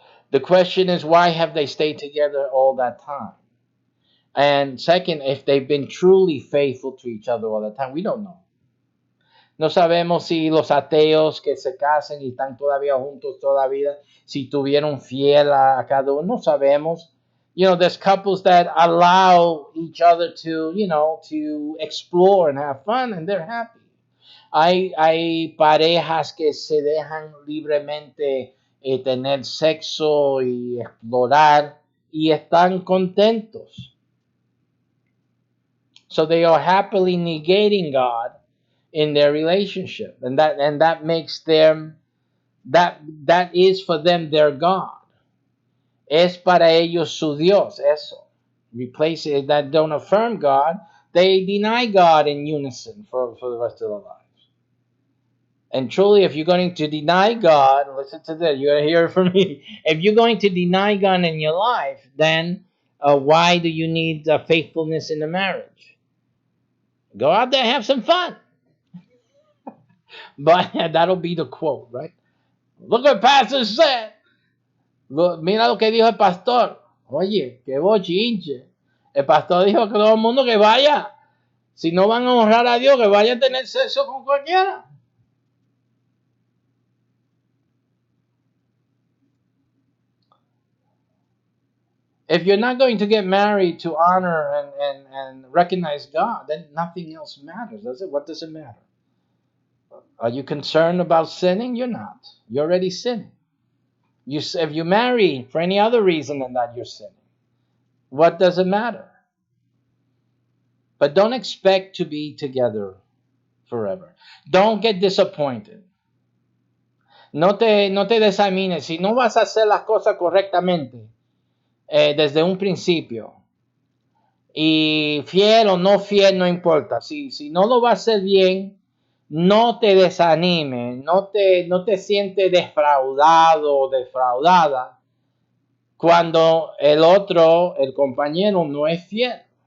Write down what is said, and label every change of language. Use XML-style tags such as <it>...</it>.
<en>The question is, why have they stayed together all that time? And second, if they've been truly faithful to each other all the time, we don't know.</en> <es>No sabemos si los ateos que se casan y están todavía juntos toda la vida, si tuvieron fiel a cada uno, no sabemos.</es> <en>There's couples that allow each other to explore and have fun, and they're happy.</en> <es>Hay parejas que se dejan libremente tener sexo y explorar y están contentos.</es> <en>So they are happily negating God in their relationship, and that makes them that is for them their God.</en> <es>Es para ellos su Dios. Eso.</es> <en>Replace it that don't affirm God. They deny God in unison for the rest of their lives. And truly, if you're going to deny God, listen to this, you're going to hear it from me. If you're going to deny God in your life, then why do you need faithfulness in the marriage? Go out there and have some fun. But that'll be the quote, right? Look what pastor said.</en> <es>Mira lo que dijo el pastor. Oye, qué bochinche. El pastor dijo que todo el mundo que vaya, si no van a honrar a Dios, que vaya a tener sexo con cualquiera.</es> <en>If you're not going to get married to honor and recognize God, then nothing else matters, does it? What does it matter? Are you concerned about sinning? You're not. You're already sinning. If you marry for any other reason than that, you're sinning. What does it matter? But don't expect to be together forever. Don't get disappointed.</en> <es>No te desamines. Si no vas a hacer las cosas correctamente desde un principio, y fiel o no fiel, no importa. Si no lo vas a hacer bien, no te desanimes, no te sientes defraudado o defraudada cuando el compañero, no es fiel.</es>